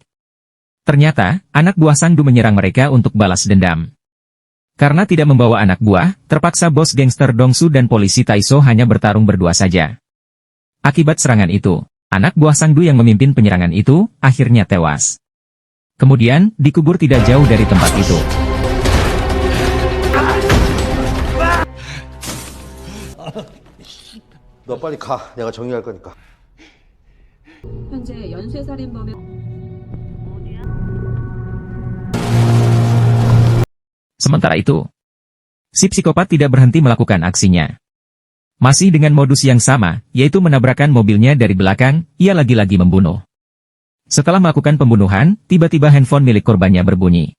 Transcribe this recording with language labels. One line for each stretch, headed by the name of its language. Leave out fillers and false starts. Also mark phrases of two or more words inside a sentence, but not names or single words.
Indonesian: Ternyata, anak buah Sangdu menyerang mereka untuk balas dendam. Karena tidak membawa anak buah, terpaksa bos gangster Dongsu dan polisi Taiso hanya bertarung berdua saja. Akibat serangan itu, anak buah Sangdu yang memimpin penyerangan itu, akhirnya tewas. Kemudian, dikubur tidak jauh dari tempat itu.
Korean: 너 빨리 가. 내가 정리할 거니까. 현재 연쇄살인범의
Indonesian: Sementara itu, si psikopat tidak berhenti melakukan aksinya. Masih dengan modus yang sama, yaitu menabrakkan mobilnya dari belakang, ia lagi-lagi membunuh. Setelah melakukan pembunuhan, tiba-tiba handphone milik korbannya berbunyi.